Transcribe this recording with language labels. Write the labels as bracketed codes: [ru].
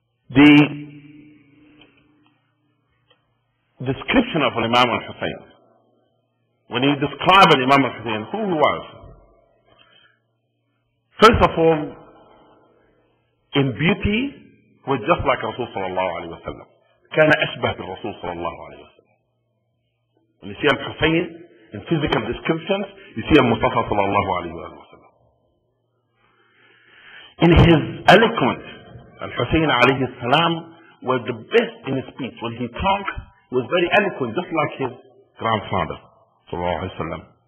[en] The description of Imam Husain, when he described Imam Husain, who he was, first of all, in beauty, was just like Rasul sallallahu alayhi wa sallam. [ar] كان أشبه بالرسول صلى الله عليه وسلم. [en] When you see Al-Husayn in physical descriptions, you see Al-Mustafa [ar] صلى الله عليه وسلم. [en] In his eloquence, Al-Husayn alayhi salam was the best in his speech. When he talked, he was very eloquent, just like his grandfather [ar] صلى الله عليه وسلم.